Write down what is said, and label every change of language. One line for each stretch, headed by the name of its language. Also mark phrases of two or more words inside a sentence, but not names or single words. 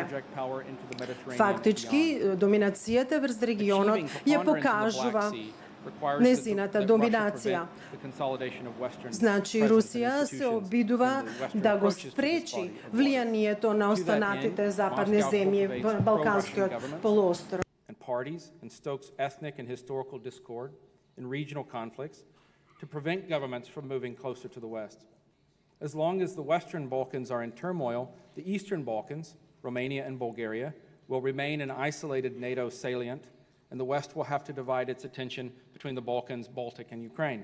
Macedonian: Фактички, доминацијата врз регионот ја покажува незината доминација. Значи, Русија се обидува да го спречи влијанието на останатите западни земји во Балканскиот полуостров.
English: Parties and stokes ethnic and historical discord and regional conflicts to prevent governments from moving closer to the West. As long as the Western Balkans are in turmoil, the Eastern Balkans, Romania and Bulgaria, will remain an isolated NATO salient, and the West will have to divide its attention between the Balkans, Baltic, and Ukraine.